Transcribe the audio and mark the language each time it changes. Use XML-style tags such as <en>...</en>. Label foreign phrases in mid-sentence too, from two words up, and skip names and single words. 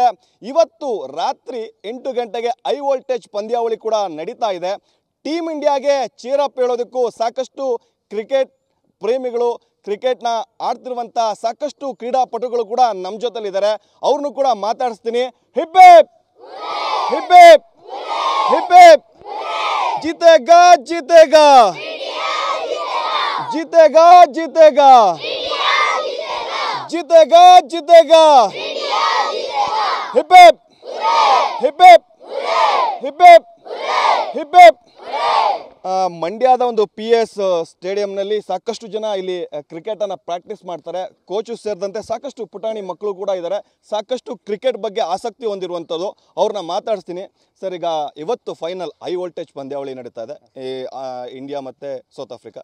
<kn>ಇವತ್ತು ರಾತ್ರಿ 8 ಗಂಟೆಗೆ</kn> <en>high voltage</en> <kn>ಪಂದ್ಯಾವಳಿ ಕೂಡ ನಡೀತಾ ಇದೆ. ಟೀಮ್ ಇಂಡಿಯಾಗೆ ಚೀರಪ್ ಹೇಳೋದಕ್ಕೂ ಸಾಕಷ್ಟು ಕ್ರಿಕೆಟ್ ಪ್ರೇಮಿಗಳು, ಕ್ರಿಕೆಟ್ನ ಆಡ್ತಿರುವಂಥ ಸಾಕಷ್ಟು ಕ್ರೀಡಾಪಟುಗಳು ಕೂಡ ನಮ್ಮ ಜೊತೆಲಿದ್ದಾರೆ. ಅವ್ರನ್ನೂ ಕೂಡ ಮಾತಾಡಿಸ್ತೀನಿ.</kn> <en>hip hip hip hip hip hip</en> <hi>जीतेगा जीतेगा जीतेगा जीतेगा जीतेगा जीतेगा</hi> <en>hip hip hip hip hip hip hip hip</en> <kn>ಮಂಡ್ಯದ ಒಂದು PS ಸ್ಟೇಡಿಯಂನಲ್ಲಿ ಸಾಕಷ್ಟು ಜನ ಇಲ್ಲಿ ಕ್ರಿಕೆಟನ್ನು ಪ್ರಾಕ್ಟೀಸ್ ಮಾಡ್ತಾರೆ. ಕೋಚು ಸೇರಿದಂತೆ ಸಾಕಷ್ಟು ಪುಟಾಣಿ ಮಕ್ಕಳು ಕೂಡ ಇದ್ದಾರೆ. ಸಾಕಷ್ಟು ಕ್ರಿಕೆಟ್ ಬಗ್ಗೆ ಆಸಕ್ತಿ ಹೊಂದಿರುವಂಥದ್ದು. ಅವ್ರನ್ನ ಮಾತಾಡ್ತೀನಿ. ಸರ್, ಈಗ ಇವತ್ತು ಫೈನಲ್</kn> <en>high voltage</en> <kn>ಪಂದ್ಯಾವಳಿ ನಡೀತಾ ಇದೆ ಇಂಡಿಯಾ ಮತ್ತು ಸೌತ್ ಆಫ್ರಿಕಾ.</kn>